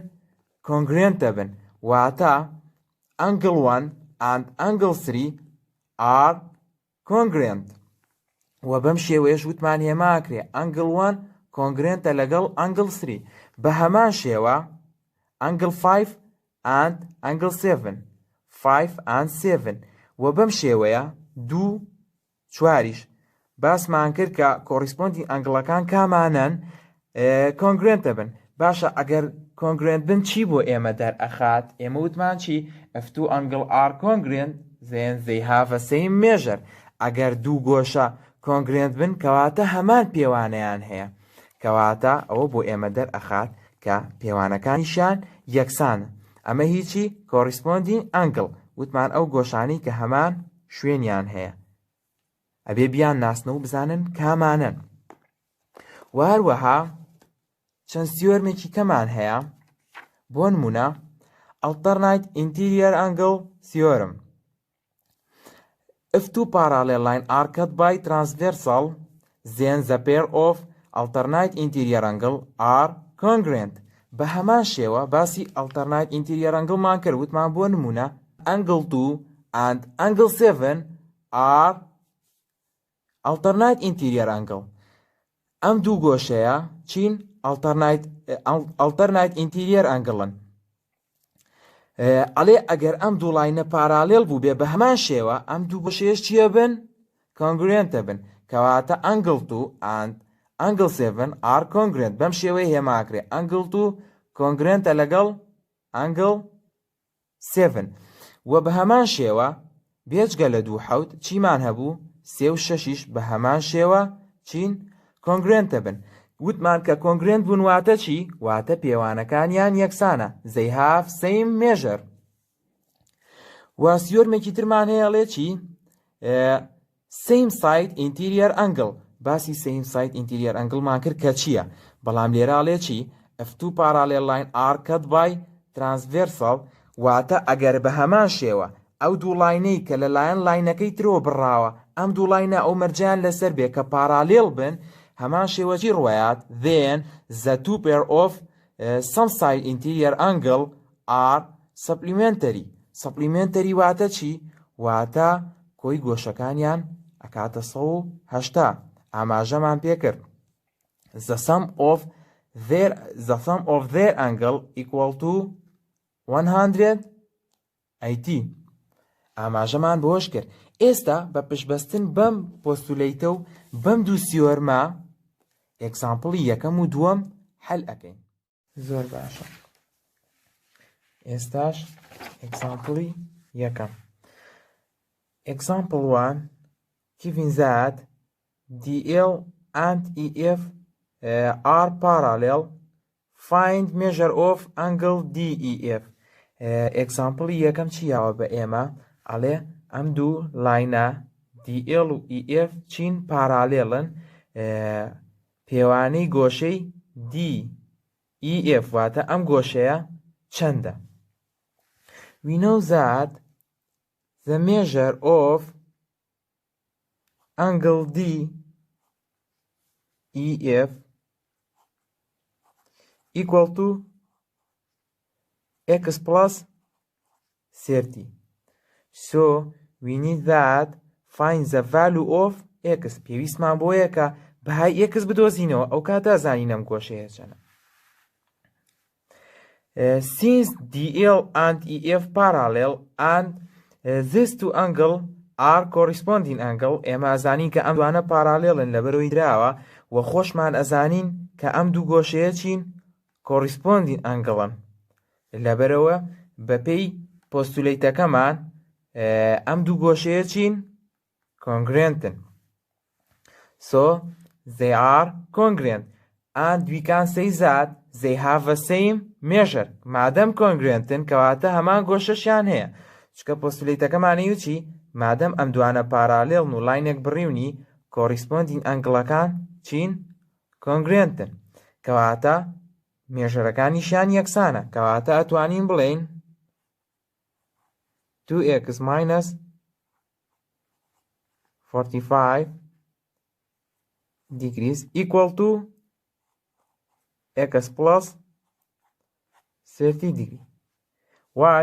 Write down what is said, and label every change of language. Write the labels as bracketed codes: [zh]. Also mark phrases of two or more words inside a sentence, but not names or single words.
[ckb] کۆنگرێنتە بن. واتە [en] angle 1 and angle 3 are congruent. [ckb] و بەم شێوەیەش وتمان هێماکرێ [en] angle 1 congruentە [ckb] لەگەڵ angle 3. بە هەمان شێوە [en] angle 5 and angle 7 5 and 7. [ckb] و بەم شێوەیە 2 4 باسمان کرد کە کۆریسپۆندی ئەنگڵەکان کامانن کۆنگرێنتە بن. باشە ئەگەر کۆنگرێنت بن چی بۆ ئێمە دەرئەخات؟ ئێمە وتمان چی؟ [en] if two angle are congruent then they have a same measure. [ckb] ئەگەر دوو گۆشە کۆنگرێنت بن کەواتە هەمان پێوانەیان هەیە کەواتە ئەوە بۆ ئێمە دەرئەخات کە پێوانەکانیشان یەکسانە ئەمە هیچی [en] corresponding angle [ckb] وتمان ئەو گۆشانی کە هەمان شوێنیان هەیە ئەبێ بیان ناسنە و بزانن کامانن و هەروەها چەند سیۆرمێکی کەمان هەیە بۆ نمونە [en] alternate interior angle theorem. If two parallel lines are cut by transversal, then the pair of alternate interior angle are congruent. [ckb] بە هەمان شێوە باسی [en] alternate interior angle [ckb] مان کرد وتمان بۆ نمونە [en] angle 2 and angle 7 are alternate interior angle. [ckb] ئەم دوو گۆشەیە چین [en] alternate interior angle. [ckb] ئەڵێ ئەگەر ئەم دوو لاینە پارالێل بوو بێ بە هەمان شێوە ئەم دوو گۆشەیەش چیە بن کۆنگرێنتە بن کەواتە [en] angle 2 and angle 7 are congruent [ckb] بەم شێوەی هێماکرێ ئەنگڵ 2 کۆنگرێنتە لەگەڵ ئەنگڵ 7 و بە هەمان شێوە بێجگە لە 2 حەوت چیمان هەبوو 3 و 6 بە هەمان شێوە چین کۆنگرێنتە بن وتمان کە کۆنگرێنت بوون واتە چی؟ واتە پێوانەکانیان یەکسانە [en] they have same measure. [ckb] و سیۆرمێکی ترمان هەیە ئەڵێ چی؟ [en] same side interior angle باسی same side interior angle [ckb] مان کرد کە چییە؟ بەڵام لێرە ئەڵێ چی؟ [en] if two parallel lines are cut by transversal [ckb] واتە ئەگەر بە هەمان شێوە ئەو دوو لاینەی کە لەلایەن لاینەکەی ترەوە بڕاوە ئەم دوو لاینە ئەو مەرجیان لەسەر بێ کە پارالێل بن هەمان شێوەجی ڕوایات [en] then the two pair of some side interior angle are supplementary. [ckb] supplementary واتە چی؟ واتە کۆی گۆشەکانیان ئەکاتە 180 ئاماژەمان پێکرد [en] the sum of their angle equal to [ckb] 180 ئاماژەمان بۆش کرد ئێستا بە پشبەستن بەم پۆستولیتە و بەم دوو سیۆرمە ئێکزامپڵی یەکەم و دووەم حەل ئەکەین زۆر باشە [en] ئێستاش ئێکزامپڵی یەکەم example 1 given that DL and EF are parallel find measure of angle DEF. [ckb] example یەکەم چیاوە بە ئێمە ئەڵێ ئەم دوو لاینە DL و EF چین پارالێڵن پێوانەی گۆشەی DEF واتە ئەم گۆشەیە چەندە [en] we know that the measure of angle DEF equal to x plus 30 so we need that find the value of x [ckb] پێویستمان بۆیە کە بەهای x بدۆزینەوە ئەو کاتە زانینەم گۆشەیە چەنە [en] since DL and EF parallel and these two angle are corresponding angle [ckb] ئێمە ئەزانین کە ئەم دوانە پارالێڵن لەبەرەوەی دراوە و خۆشمان ئەزانین کە ئەم دوو گۆشەیە چین [en] corresponding angle [ckb] لەبەرەوە بەپێی پۆستولیتەکەمان ئەم دوو گۆشەیە چین congruentن [en] so they are congruent and we can say that they have the same measure [ckb] مادەم congruentن کەواتە هەمان گۆشەشیان هەیە چکە پۆستولیتەکەمانەی وچی مادەم ئەم دوانە پارالێڵن و لاینێک بڕیونی corresponding ئەنگڵەکان چین congruentن کەواتە مێژەرەکانیشیان یەکسانە کەواتە ئەتوانین بڵێین [en] 2x minus 45 degrees equal to x plus 30 degree. Why?